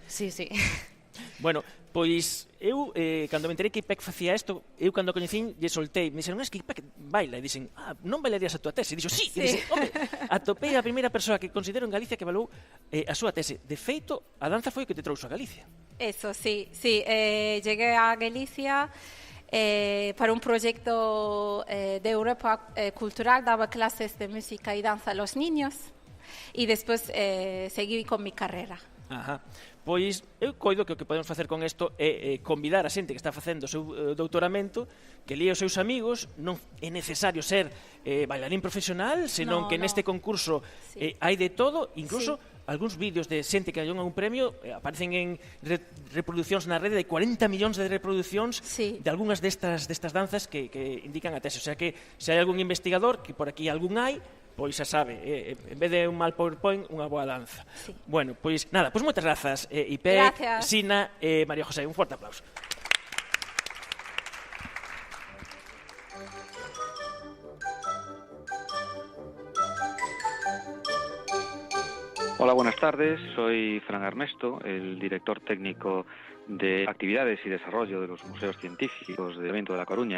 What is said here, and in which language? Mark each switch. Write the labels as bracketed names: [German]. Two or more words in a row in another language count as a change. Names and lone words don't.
[Galician] Sí. Bueno, pois eu, cando me enterei que Ipek facía isto, eu cando a coñecín, lle soltei, me dixeron, es que Ipek baila, e dixen, non bailarías a tua tese? E dixo, sí. E dixen, home, atopei a primeira persoa que considero en Galicia que balou a súa tese. De feito, a danza foi o que te trouxo a Galicia. [Spanish] Eso, sí. Llegué a Galicia para un proyecto de Europa cultural, daba clases de música y danza a los niños y después seguí con mi carrera. Ajá. [Galician] Pois eu coido que o que podemos facer con isto é convidar a xente que está facendo o seu doutoramento que lía os seus amigos. Non é necesario ser bailarín profesional, senón que neste concurso hai de todo, incluso algúns vídeos de xente que gañou un premio aparecen en reproduccións na rede de 40 millóns de reproduccións de algunhas destas danzas que indican a tese. O sea que se hai algún investigador, que por aquí algún hai, pois xa sabe, en vez de un mal PowerPoint, unha boa danza. Bueno, pois nada, pois moitas grazas, Ipec, Sina e María José. Un forte aplauso. [Spanish] Hola, buenas tardes. Soy Fran Ernesto, el director técnico de actividades y desarrollo de los museos científicos del Ayuntamiento de La Coruña.